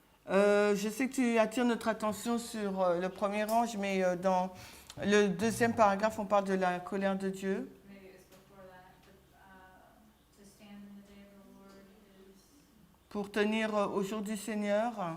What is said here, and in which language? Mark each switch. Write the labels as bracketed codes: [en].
[fr] Je sais que tu attires notre attention sur le premier ange, mais dans le deuxième paragraphe, on parle de la colère de Dieu. [en] Maybe it was before that, but to stand in the day of the Lord is [fr] Pour tenir au jour du Seigneur,